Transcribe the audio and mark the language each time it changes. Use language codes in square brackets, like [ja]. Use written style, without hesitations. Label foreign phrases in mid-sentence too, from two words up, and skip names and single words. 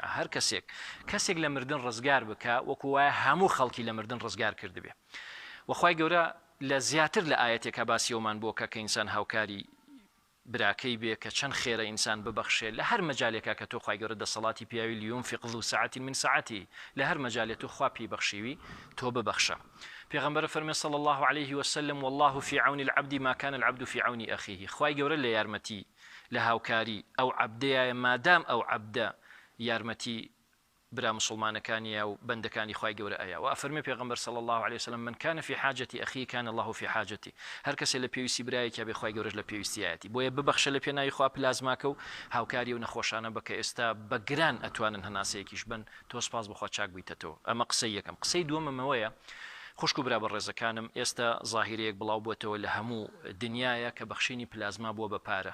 [ckb] هەر کەسێک لە مردن ڕزگار بکە وەکو وایە هەموو خەڵکی لە مردن ڕزگار کردبێ. و خوای گەورە لە زیاتر لە ئاەتێکە باسی ئەومان بۆکە کە ئینسان هاوکاری براکەی بێ کە چەند خێرە ئینسان ببەخشێ لە هەر مەجالێکە کە تۆ خوای گەورە دەسەڵاتی پیاوی [ar] لیونفق ذو سعة من سعته، [ckb] لە هەر مەجالێت تۆ خوا پێی بەخشیوی تۆ ببەخشە. پێغەمبەر فەرمێ [ar] صلی الله عليه وسلم والله في عون العبد ما كان العبد في عون أخيه. [ckb] خوای گەورە لە یارمەتی لە هاوکاری ئەو عەبدەیە مادام ئەو عەبدە یارمەتی برا مسلمانەکانیە و بەندەکانی خوای گەورە ئەیە. و ئەفەرمێ پێغەمبەر [ar] صلی الله عليه وسلم من كان في حاجة أخيه كان الله في حاجته. [ckb] هەر کەسێ لە پێویستی برایەکە بێ خوای گەورەش لە پێویستیایەتی. بۆیە ببەخشە لە پێناوی خوا پلازماکە و هاوکاری و نەخۆشانە بکە ئێستا بە گران ئەتوانن هەناسەیەکیش بن تۆ سپاس بخوا چاک بیتەتەوە. ئەمە قسەی یەکەم. قسەی دووەمەوەیە خوشک و برا بەڕێزەکانم، ئێستا زاهیرەیەک بڵاو بۆتەوە لە هەموو دنیاە کە بەخشینی پلازما بووە بە پارە.